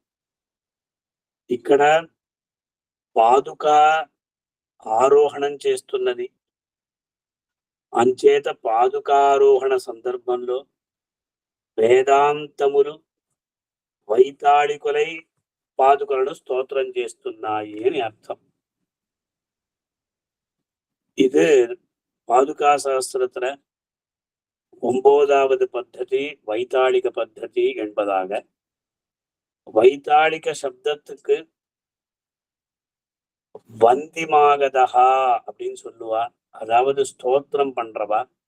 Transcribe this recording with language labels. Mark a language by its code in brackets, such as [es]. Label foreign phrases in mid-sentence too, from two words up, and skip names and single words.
[te] ఇక్కడ పాదుక ఆరోహణం చేస్తున్నది అంచేత పాదుకారోహణ సందర్భంలో వేదాంతములు వైతాళికులై పాదుకలను స్తోత్రం చేస్తున్నాయి అని అర్థం. [ta] இது பாதுகா சாஸ்திரத்துல 9வது பద్ధதி வைத்தாளிக பద్ధதி என்பதாக. வைத்தாளிக சப்தத்துக்கு வந்திமாகதா அப்படின்னு சொல்லுவா, அதாவது ஸ்தோத்திரம் பண்றவா.